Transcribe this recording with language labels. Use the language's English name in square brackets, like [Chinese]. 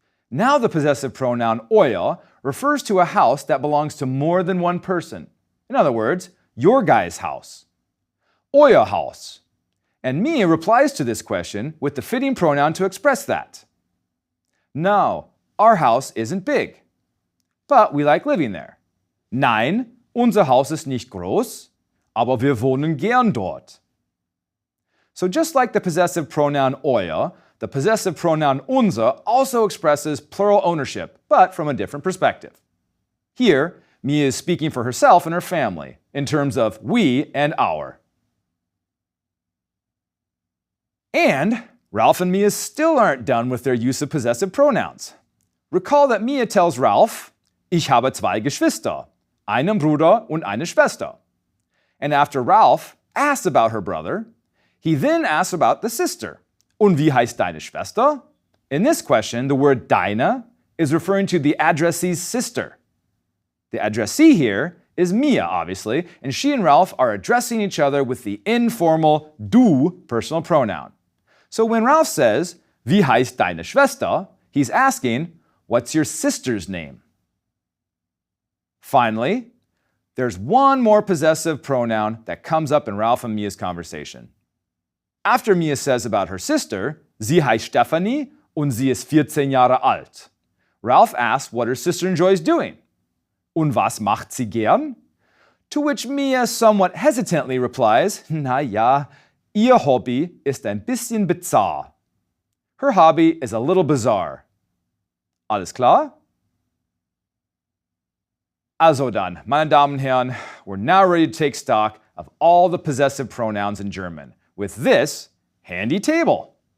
[English] Now the possessive pronoun euer refers to a house that belongs to more than one person. In other words, your guy's house. [German] Euer Haus. [English] And Mia replies to this question with the fitting pronoun to express that. No, our house isn't big, but we like living there. [German] Nein, unser Haus ist nicht groß, aber wir wohnen gern dort. [English] So just like the possessive pronoun euer, the possessive pronoun unser also expresses plural ownership, but from a different perspective. Here, Mia is speaking for herself and her family in terms of we and our. And Ralph and Mia still aren't done with their use of possessive pronouns. Recall that Mia tells Ralph, [German] "Ich habe zwei Geschwister, einen Bruder und eine Schwester." [English] And after Ralph asks about her brother, he then asks about the sister. [German] "Und wie heißt deine Schwester?" [English] In this question, the word deine is referring to the addressee's sister. The addressee here is Mia, obviously, and she and Ralph are addressing each other with the informal du personal pronoun. So when Ralph says, [German] "Wie heißt deine Schwester?" [English] he's asking, "What's your sister's name?" Finally, there's one more possessive pronoun that comes up in Ralph and Mia's conversation. After Mia says about her sister, [German] "Sie heißt Stephanie und sie ist 14 Jahre alt," [English] Ralph asks what her sister enjoys doing. [German] "Und was macht sie gern?" [English] To which Mia somewhat hesitantly replies, [German] "Na ja, ihr Hobby ist ein bisschen bizarre." [English] Her hobby is a little bizarre. [German] Alles klar? Also dann, meine Damen und Herren, [English] we're now ready to take stock of all the possessive pronouns in German with this handy table.